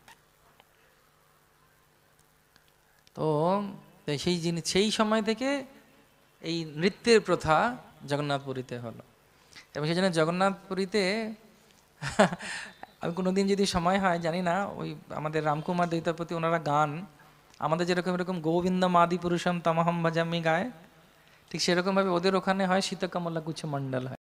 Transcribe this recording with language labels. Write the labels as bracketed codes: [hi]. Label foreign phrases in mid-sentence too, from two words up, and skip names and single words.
[bn] তো সেই জিনিস, সেই সময় থেকে এই নৃত্যের প্রথা জগন্নাথপুরীতে হলো। এবং সেই জন্য জগন্নাথপুরীতে আমি কোনোদিন যদি সময় হয় জানি না, ওই আমাদের রামকুমার দৈতাপতি ওনারা গান আমাদের যেরকম এরকম [sa] গোবিন্দম আদি পুরুষম তমহম ভজামি [bn] গায়, ঠিক সেরকমভাবে ওদের ওখানে হয় [sa] শীতকমলা কুচ মণ্ডল [bn] হয়।